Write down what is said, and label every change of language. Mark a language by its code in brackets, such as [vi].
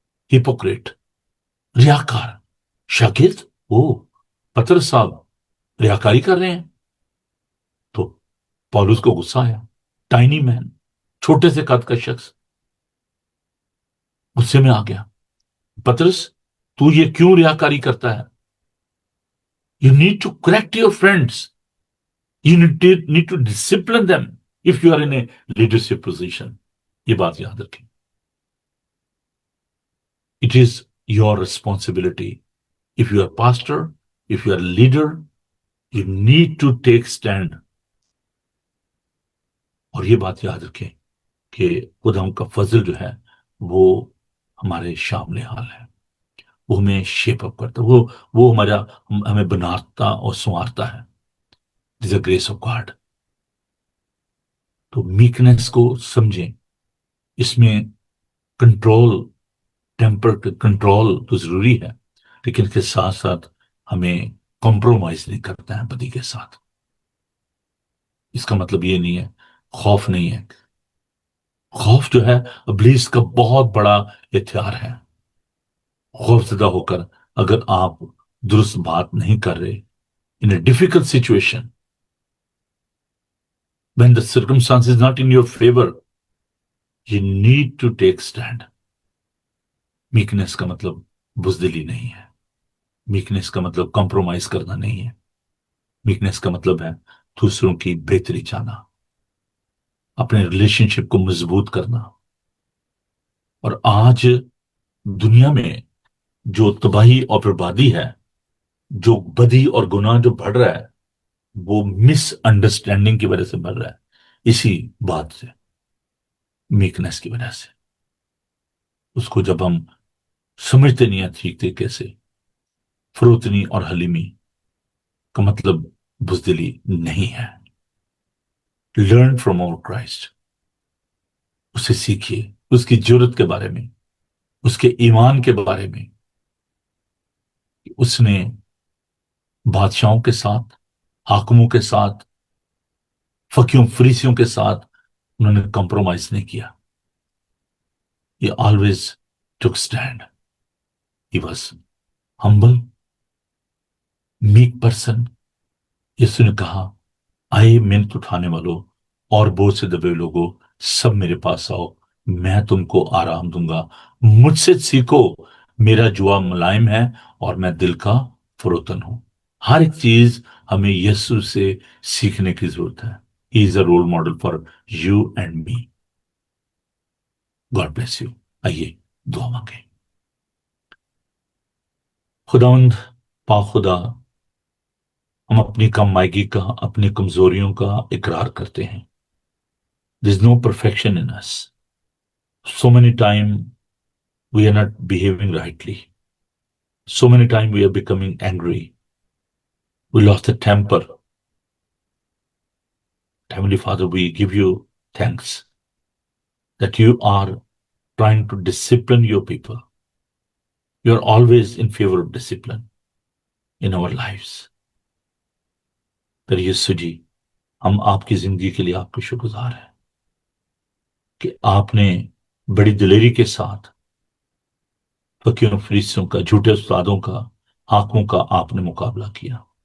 [ur] Hypocrite, ریاکار، شاگرد، پطرس صاحب ریاکاری کر رہے ہیں. تو پولس کو غصہ آیا. [en] tiny man, [ur] چھوٹے سے قد کا شخص غصے میں آ گیا. پطرس تو یہ کیوں ریاکاری کرتا ہے؟ [en] You need to correct your friends. You need to discipline them if you are in a leadership position. [ur] یہ بات یاد رکھیں. [en] It is your responsibility. If you are pastor, if you are leader, you need to take stand. [ur] اور یہ بات یاد رکھیں کہ خدا کا فضل جو ہے وہ ہمارے شامل حال ہے. وہ ہمیں [en] shape up [ur] کرتا ہے. وہ ہمیں بناتا اور سنوارتا ہے. [en] This is the grace of God. [ur] تو میکنس کو سمجھیں. اس میں کنٹرول، ٹیمپر کنٹرول تو ضروری ہے، لیکن اس کے ساتھ ساتھ ہمیں کمپرومائز نہیں کرتا ہے بدی کے ساتھ. اس کا مطلب یہ نہیں ہے خوف نہیں ہے. خوف جو ہے ابلیس کا بہت بڑا ہتھیار ہے. خوف زدہ ہو کر اگر آپ درست بات نہیں کر رہے [en] in a difficult situation, when the circumstance is not in your favor, you need to take stand. [ur] میکنس کا مطلب بزدلی نہیں ہے. میکنس کا مطلب کمپرومائز کرنا نہیں ہے. میکنس کا مطلب ہے دوسروں کی بہتری چاہنا، اپنے ریلیشن شپ کو مضبوط کرنا. اور آج دنیا میں جو تباہی اور بربادی ہے، جو بدی اور گناہ جو بڑھ رہا ہے، وہ [en] misunderstanding [ur] کی وجہ سے بڑھ رہا ہے. اسی بات سے، میکنس کی وجہ سے. اس کو جب ہم سمجھتے نہیں ہیں ٹھیک طریقے سے، فروتنی اور حلیمی کا مطلب بزدلی نہیں ہے. [en] Learn from our Christ. [ur] اسے سیکھیے، اس کی جرت کے بارے میں، اس کے ایمان کے بارے میں. اس نے بادشاہوں کے ساتھ، حاکموں کے ساتھ، فقیوں فریسیوں کے ساتھ انہوں نے کمپرومائز نہیں کیا. [en] He always took stand. He was humble, meek person. [ur] یسوع نے کہا، آئے محنت اٹھانے والوں اور بوجھ سے دبے لوگوں، سب میرے پاس آؤ، میں تم کو آرام دوں گا. مجھ سے سیکھو، میرا جوا ملائم ہے اور میں دل کا فروتن ہوں. ہر ایک چیز ہمیں یسوع سے سیکھنے کی ضرورت ہے. [en] He is a role model for you and me. God bless you. [ur] آئیے دعا مانگیں. خداوند پاک خدا، ہم اپنی کم مائگی کا، اپنی کمزوریوں کا اقرار کرتے ہیں. [en] There is no perfection in us. So many times we are not behaving rightly. So many times we are becoming angry. We lost the temper. Heavenly Father, we give you thanks that you are trying to discipline your people. You are always in favor of discipline in our lives. [ur] پر یسوع جی، ہم آپ کی زندگی کے لیے آپ کے شکر گزار ہیں کہ آپ نے بڑی دلیری کے ساتھ فقیروں فریسیوں کا، جھوٹے استادوں کا، حاکموں کا آپ نے مقابلہ کیا.